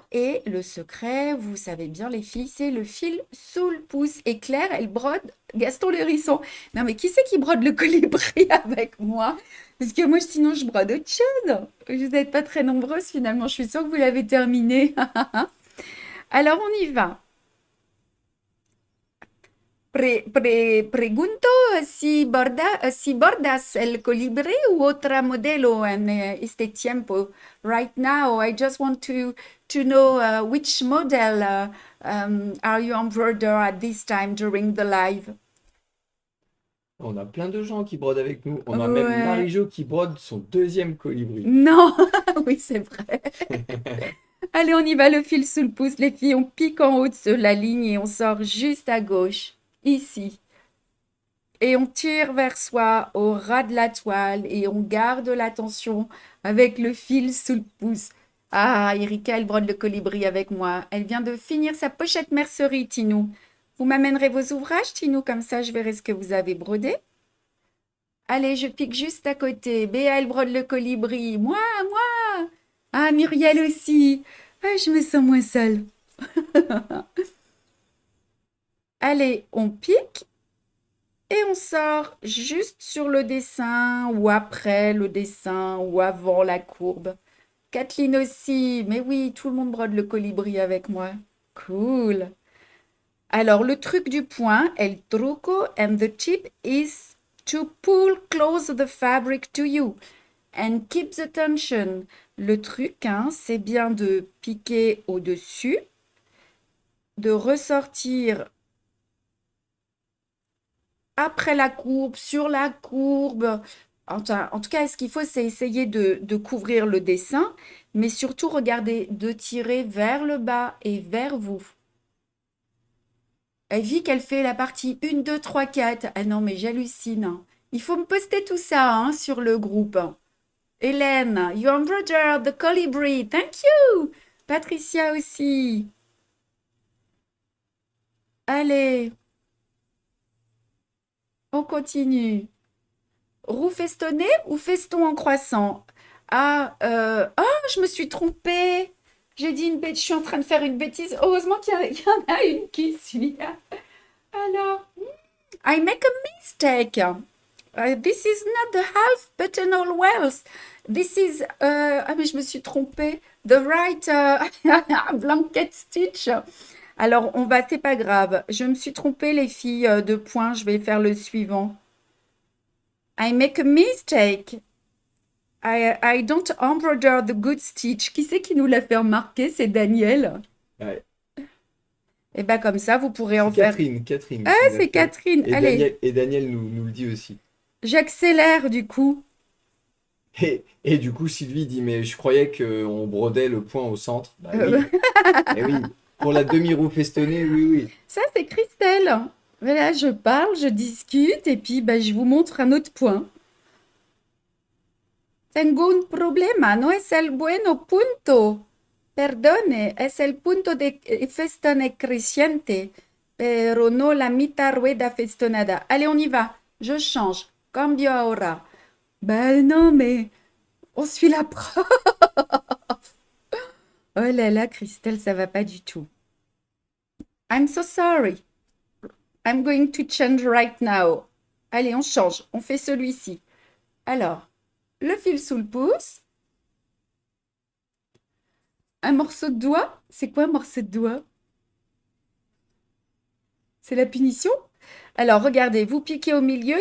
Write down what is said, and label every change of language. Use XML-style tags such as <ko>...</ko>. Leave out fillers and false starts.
<fr>Et le secret, vous savez bien les filles, c'est le fil sous le pouce. Et Claire, elle brode Gaston le hérisson. Non mais qui c'est qui brode le colibri avec moi? Parce que moi, sinon, je brode autre chose. Vous n'êtes pas très nombreuses finalement. Je suis sûre que vous l'avez terminé. Alors, on y va.</fr> <es>Pregunto si bordas el colibrí u otra modelo en este tiempo.</es> <en>Right now, I just want to know which model are you embroider at this time during the live?</en> <fr>On a plein de gens qui brodent avec nous. On a même Ouais. Marie-Jo qui brode son deuxième colibri. Non, oui, c'est vrai. Allez, on y va, le fil sous le pouce. Les filles, on pique en haut de la ligne et on sort juste à gauche, ici. Et on tire vers soi au ras de la toile et on garde la tension avec le fil sous le pouce. Ah, Erika, elle brode le colibri avec moi. Elle vient de finir sa pochette mercerie, Tinou. Vous m'amènerez vos ouvrages, Tinou, comme ça je verrai ce que vous avez brodé. Allez, je pique juste à côté. Béa, elle brode le colibri. Moi. Ah, Muriel aussi. Ah, je me sens moins seule. Allez, on pique. Et on sort juste sur le dessin ou après le dessin ou avant la courbe. Kathleen aussi, mais oui, tout le monde brode le colibri avec moi. Cool.</fr> <en>Alors,</en> <fr>le truc du point,</fr> <es>el truco</es> <en>and the tip is to pull close the fabric to you and keep the tension.</en> <fr>Le truc, hein, c'est bien de piquer au-dessus, de ressortir après la courbe, sur la courbe. En tout cas, ce qu'il faut, c'est essayer de couvrir le dessin, mais surtout regarder, de tirer vers le bas et vers vous. Elle vit qu'elle fait la partie 1, 2, 3, 4. Ah non, mais j'hallucine, hein. Il faut me poster tout ça hein, sur le groupe.</fr> <en>Hélène, you embroidered the colibri. Thank you.</en> <fr>Patricia aussi. Allez, on continue. Roue festonnée ou feston en croissant? Je me suis trompée. J'ai dit une bêtise, je suis en train de faire une bêtise. Heureusement qu'il y en a une qui suit. Alors,</fr> <en>I make a mistake. This is not the half buttonhole wells. This is ah</en> <fr>mais je me suis trompée.</fr> <en>The right blanket stitch.</en> <fr>Alors on va, c'est pas grave. Je me suis trompée les filles de points. Je vais faire le suivant.</fr> <en>I make a mistake. I don't embroider the good stitch.</en> <fr>Qui c'est qui nous l'a fait remarquer? C'est Daniel. Ouais. Et ben comme ça, vous pourrez en C'est faire. Catherine Ah, qui l'a c'est fait. Catherine. Allez, Et Daniel nous le dit aussi. j'accélère du coup. Et du coup, Sylvie dit, mais je croyais qu'on brodait le point au centre. Bah Euh, oui, eh oui. Pour la demi-roue festonnée, oui, oui. Ça, c'est Christelle. Voilà, je parle, je discute et puis ben, je vous montre un autre point.</fr> <es>Tengo un problema, no es el bueno punto. Perdone, es el punto de festone creciente, pero no la mitad rueda festonada.</es> <fr>Allez, on y va. Je change.</fr> <es>Cambio ahora.</es> <fr>Ben non, mais on suit la prof. Oh là là, Christelle, ça va pas du tout.</fr> <en>I'm so sorry. I'm going to change right now.</en> <fr>Allez, on change. On fait celui-ci. Alors, le fil sous le pouce. Un morceau de doigt. C'est quoi un morceau de doigt? C'est la punition? Alors, regardez, vous piquez au milieu.</fr>